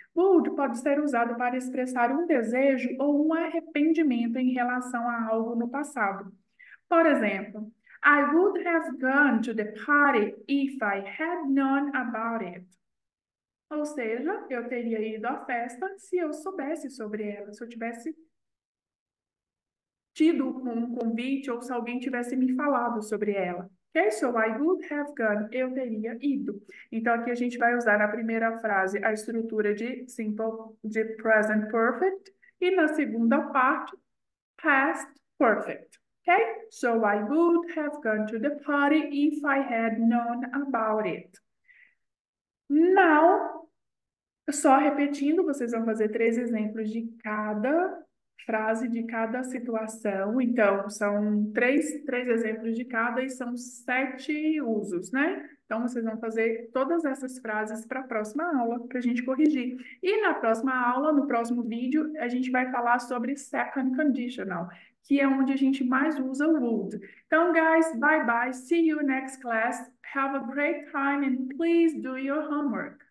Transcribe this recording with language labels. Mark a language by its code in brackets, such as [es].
[pt] Would pode ser usado para expressar um desejo ou um arrependimento em relação a algo no passado. Por exemplo, [en] I would have gone to the party if I had known about it. [pt] Ou seja, eu teria ido à festa se eu soubesse sobre ela, se eu tivesse tido um convite ou se alguém tivesse me falado sobre ela. Ok? [en] So I would have gone. [pt] Eu teria ido. Então, aqui a gente vai usar na primeira frase a estrutura de present perfect e na segunda parte, past perfect. Ok? [en] So I would have gone to the party if I had known about it. [pt] Now, só repetindo, vocês vão fazer 3 exemplos de cada frase, de cada situação. Então, são três exemplos de cada e são 7 usos, né? Então, vocês vão fazer todas essas frases para a próxima aula, para a gente corrigir. E na próxima aula, no próximo vídeo, a gente vai falar sobre second conditional, que é onde a gente mais usa o would. Então, [en] guys, bye bye. See you next class. Have a great time and please do your homework.